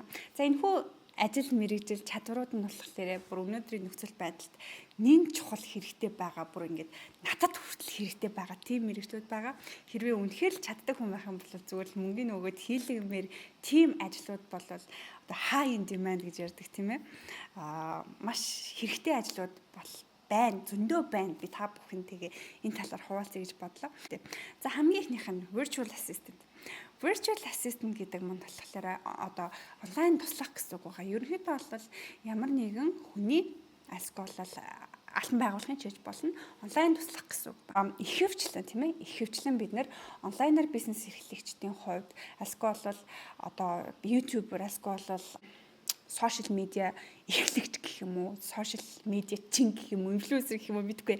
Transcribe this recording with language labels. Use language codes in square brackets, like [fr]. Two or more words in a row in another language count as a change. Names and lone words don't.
[mn] За энэхүү ажил мэргэжил чадварууд нь болохоор бүр өнөөдрийн нөхцөл байдалд нэн чухал хэрэгтэй байгаа бүр ингээд надад хүртэл хэрэгтэй байгаа тийм мэргэжлүүд байгаа. Хэрвээ үнэхээр л чаддаг хүн байх юм бол зүгээр л мөнгөний өгөөд хийлгэмээр тийм ажлууд бол одоо [en] high in demand [mn] гэж ярьдаг тийм ээ. Маш хэрэгтэй ажлууд бол байна, зөндөө байна. Би та бүхэн тэгээ энэ талаар хуваалцъя гэж бодлоо. За хамгийн ихнийх нь [en] virtual assistant. Virtual assistant [mn] гэдэг нь болохоор одоо онлайн туслах гэсэн үг байгаа. Ерөнхийдөө бол ямар нэгэн хүний аль албан байгууллагын ч гэж болно онлайн туслах гэсэн үг. Ихэвчлэн тийм ээ. Ихэвчлэн бид нэр онлайнаар бизнес эрхлэгчдийн хувьд аль одоо YouTuber [en] social media [mn] эрхлэгч гэх юм уу, [en] social media [mn] чин гэх юм уу, инфлюенсер гэх юм уу мэдгүй.